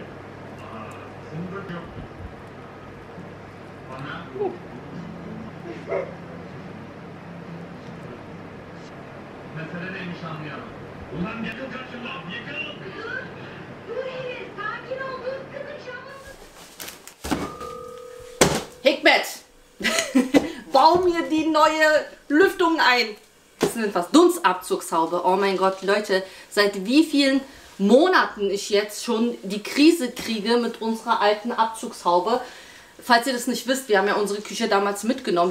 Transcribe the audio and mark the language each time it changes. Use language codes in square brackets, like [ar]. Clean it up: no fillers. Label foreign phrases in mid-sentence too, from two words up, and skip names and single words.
[tr] Zımbırt yok. Bana. Mesele neymiş anlayalım. Ulan yıkıl karşımdan yıkıl. Sakin ol, dur kızım şamasın. [de] Hikmet, bau mir die neue Lüftung ein. Das ist was, Dunstabzugshaube. Oh mein Gott, Leute, seit wie vielen Monaten ich jetzt schon die Krise kriege mit unserer alten Abzugshaube. Falls ihr das nicht wisst, wir haben ja unsere Küche damals mitgenommen.